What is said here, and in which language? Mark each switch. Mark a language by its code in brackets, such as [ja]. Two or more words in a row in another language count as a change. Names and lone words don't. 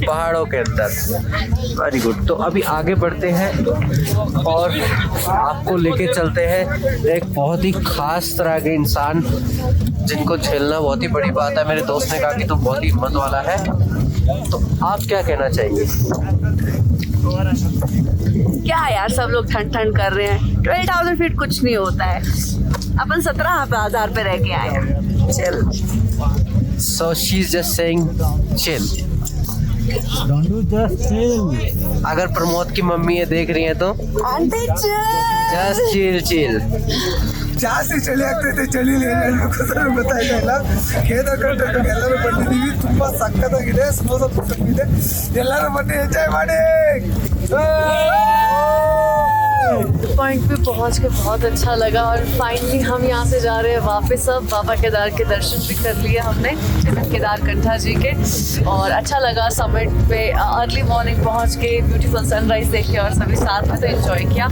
[hi] पहाड़ों के अंदर, [en] very good. [hi] तो अभी आगे बढ़ते हैं और आपको लेके चलते हैं एक बहुत ही खास तरह के इंसान जिनको झेलना बहुत ही बड़ी बात है। मेरे दोस्त ने कहा कि तू बहुत ही हिम्मत वाला है, तो आप क्या कहना चाहेंगे? क्या यार, सब लोग ठंड ठंड कर रहे हैं। 12,000 फीट कुछ नहीं होता है, अपन 17,000 पे रह के आए हैं। चल, [en] So she's just saying chill. Don't do just chill. [hi] अगर प्रमोद की मम्मी ये देख रही है तो [en] just chill chill. [hi] जहाँ से चले [kn] ಆಗ್ತಾ ಇದೆ ಚಳಿ ಗೊತ್ತಾಗ ಗೊತ್ತಾಯ್ತಲ್ಲ. ಕೇದಾರ್ ಕಂಟ್ರಿ ಎಲ್ಲರೂ ಬಂದಿದ್ದೀವಿ, ತುಂಬಾ ಸಕ್ಕತ್ತಾಗಿದೆ, ಸಮೋಸ ಇದೆ, ಎಲ್ಲರೂ ಬನ್ನಿ ಎಂಜಾಯ್ ಮಾಡಿ. [hi] पॉइंट पे पहुंच के बहुत अच्छा लगा और फाइनली हम यहाँ से जा रहे हैं वापस। अब बाबा केदार के दर्शन भी कर लिए हमने, केदार कंठा जी के, और अच्छा लगा। समिट पे [en] early morning [hi] पहुंच के [en] beautiful sunrise [hi] देख के और सभी साथ में तो एंजॉय किया।